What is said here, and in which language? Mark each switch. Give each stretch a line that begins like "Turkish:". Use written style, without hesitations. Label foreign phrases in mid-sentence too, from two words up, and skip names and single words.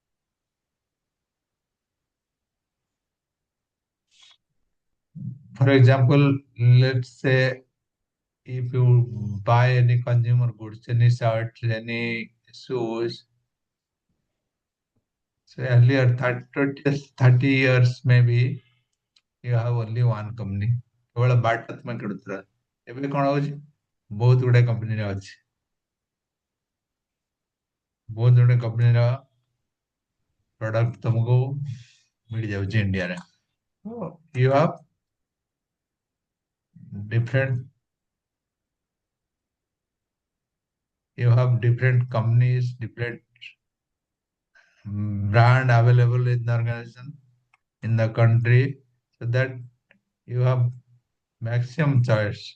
English: For example, let's say if you buy any consumer goods, any shirts, any shoes, so earlier 30 years maybe you have only one company.
Odia: କେବଳ ବାଟା ତୁମେ କିଣୁଥିଲ। ଏବେ କଣ ହଉଛି ବହୁତ ଗୁଡେ କମ୍ପାନୀର ଅଛି। ବହୁତ ଗୁଡେ କମ୍ପାନୀର ପ୍ରଡକ୍ଟ ତୁମକୁ ମିଳିଯାଉଛି ଇଣ୍ଡିଆରେ।
English: So you have different different companies, different brand available in the organization in the country, so that you have maximum choice.